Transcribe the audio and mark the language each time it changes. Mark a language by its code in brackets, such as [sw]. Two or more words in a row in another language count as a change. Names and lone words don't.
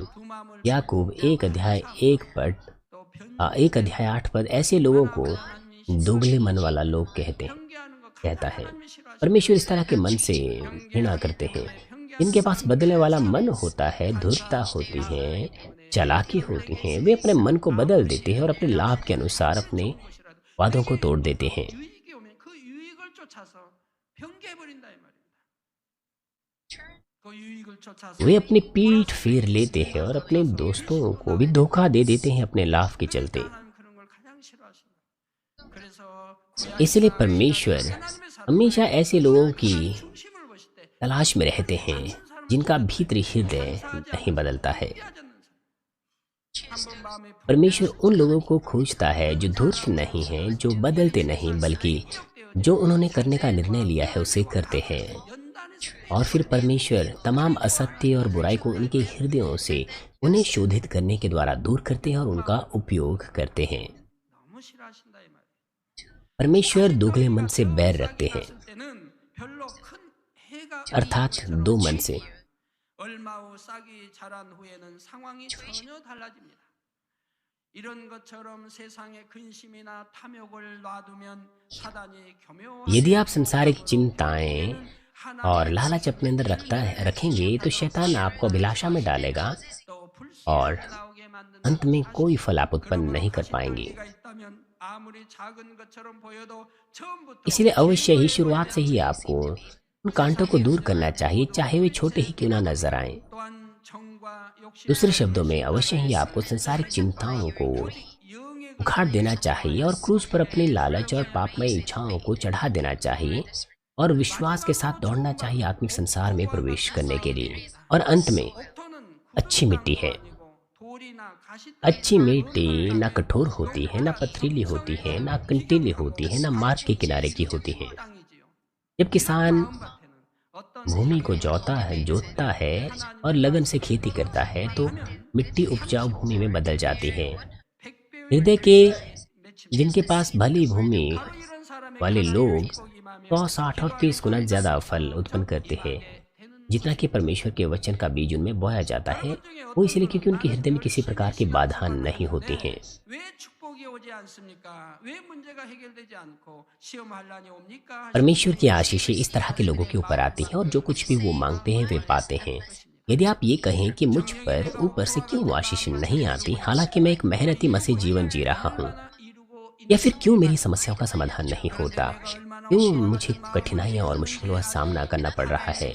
[hi] याकूब 1 अध्याय 8 ऐसे लोगों को दोगले मन वाला लोग कहता है। परमेश्वर इस तरह के मन से घृणा करते हैं। इनके पास बदलने वाला मन होता है, धूर्तता होती है, चालाकी होती है। वे अपने मन को बदल देते हैं और अपने लाभ के अनुसार अपने वादों को तोड़ देते हैं। [ko] 유익이 오면 그 유익을 쫓아서 변개해버린다 이 말입니다. 그 유익을 쫓아서 [hi] वे अपनी पीठ फेर लेते हैं और अपने दोस्तों को भी धोखा दे देते हैं अपने लाभ के चलते। [ko] 하나님 그런 걸 가장 싫어하신다. 그래서 [hi] इसलिए परमेश्वर हमेशा ऐसे लोगों की [ko] 중심을 보실 때 [hi] तलाश में रहते हैं जिनका भीतरी हृदय नहीं बदलता है। [ko] 한번 마음에 [hi] परमेश्वर उन लोगों को खोजता है जो धूर्त नहीं हैं, जो बदलते नहीं, बल्कि जो उन्होंने करने का निर्णय लिया है उसे करते हैं। [ko] 연단해서 [hi] और फिर परमेश्वर तमाम असत्य और बुराई को उनके हृदयों से उन्हें शोधित करने के द्वारा दूर करते हैं और उनका उपयोग करते हैं। [ko] 너무 싫어하신다 이 말이에요. [hi] परमेश्वर दोगले मन से बैर रखते हैं, [ko] 봤을 때는 별로 큰 해가 [hi] अर्थात दो मन से। [ko] 얼마 후 싹이 자란 후에는 상황이 전혀 달라집니다. 이런 것처럼 세상의 근심이나 탐욕을 놔두면 사단이 교묘한 [hi] यदि आप संसारिक चिंताएं और लालच अपने अंदर रखेंगे तो शैतान आपको अभिलाषा में डालेगा [ko] 또 [hi] और [ko] 불신이 나오게 만드는 [hi] अंत में कोई फल आप उत्पन्न नहीं कर पाएंगे। [ko] 가 있다면 아무리 작은 것처럼 보여도 처음부터 [hi] इसलिए अवश्य ही शुरुआत से ही आपको उन कांटों को दूर करना चाहिए, चाहे वे छोटे ही क्यों ना नजर आएं। [ko] 또한 정과 욕심 [hi] दूसरे शब्दों में अवश्य ही आपको संसारिक चिंताओं को [ko] 영의 [hi] उखाड़ देना चाहिए और क्रूज पर अपनी लालच और पापमय इच्छाओं को चढ़ा देना चाहिए और विश्वास के साथ दौड़ना चाहिए आत्मिक संसार में प्रवेश करने के लिए। और अंत में [ko] 옥토는 [hi] अच्छी मिट्टी है। [ko] 돌이나 가시 [hi] अच्छी मिट्टी ना कठोर होती है, ना पथरीली होती है, ना कंटीली होती है, ना मार्ग के किनारे की होती है। [ko] 땅이지요. [hi] जब किसान [ko] 밭에는 어떤 [hi] भूमि को जोतता है और लगन से खेती करता है तो मिट्टी उपजाऊ भूमि में बदल जाती है। हृदय के जिनके पास भली भूमि [ko] 이런 사람의 [hi] वाले लोग [ko] 복이마며 [hi] 100, 60 और 30 गुना ज्यादा फल उत्पन्न करते हैं जितना कि परमेश्वर के वचन का बीज उनमें बोया जाता है। वो इसलिए क्योंकि उनके हृदय में किसी प्रकार की बाधा नहीं होती है। [ko] 왜 축복이 오지 않습니까? 왜 문제가 해결되지 않고 시험 환란이 옵니까? [hi] परमेश्वर की आशीषें इस तरह के लोगों के ऊपर आती हैं और जो कुछ भी वो मांगते हैं वे पाते हैं। यदि आप ये कहें कि मुझ पर ऊपर से क्यों वो आशीष नहीं आती, हालांकि मैं एक मेहनती मसीह जीवन जी रहा हूँ, या फिर क्यों मेरी समस्याओं का समाधान नहीं होता, क्यों मुझे कठिनाइयाँ और मुश्किलों का सामना करना पड़ रहा है।